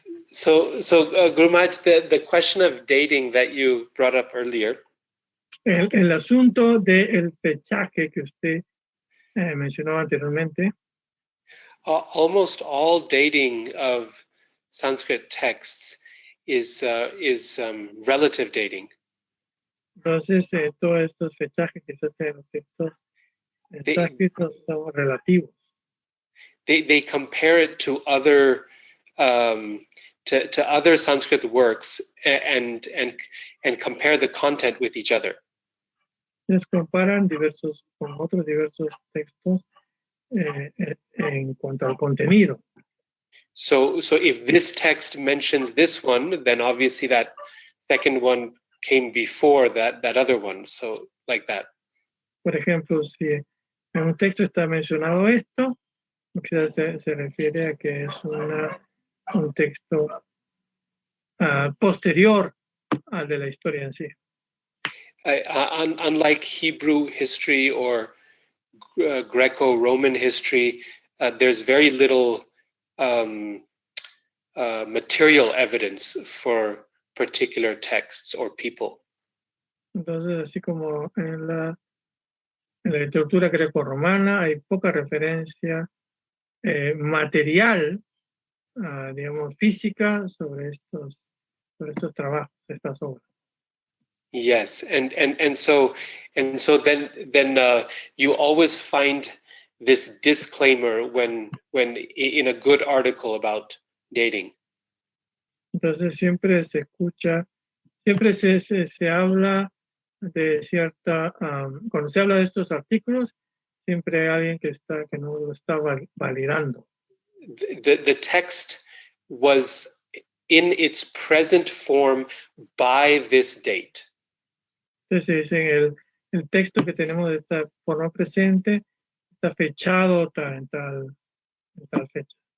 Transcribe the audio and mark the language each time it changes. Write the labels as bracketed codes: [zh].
[en] So Guru Maharaj, the question of dating that you brought up earlier, [es] El asunto del fechaje que usted mencionó anteriormente, [en] almost all dating of Sanskrit texts is relative dating. [es] entonces todos estos fechajes que se hacen en los textos sánscritos son relativos. [en] They compare it to other to other Sanskrit works and compare the content with each other. [es] Les comparan con otros diversos textos en cuanto al contenido. [en] So if this text mentions this one, then obviously that second one came before that other one. So like that. [es] Por ejemplo, si en un texto está mencionado esto, quizás se refiere a que es un texto posterior al de la historia en sí. [en] Unlike Hebrew history or Greco-Roman history, there's very little material evidence for particular texts or people. [es] Entonces, así como en la literatura greco-romana hay poca referencia material digamos, física sobre estos trabajos, estas obras. [en] Yes, and so then you always find this disclaimer when in a good article about dating. [es] Entonces siempre se escucha, siempre se habla de cierta, cuando se habla de estos artículos, siempre hay alguien que no lo está validando. [en] The text was in its present form by this date. [es] Entonces dicen el texto que tenemos de esta forma presente está fechado en tal fecha.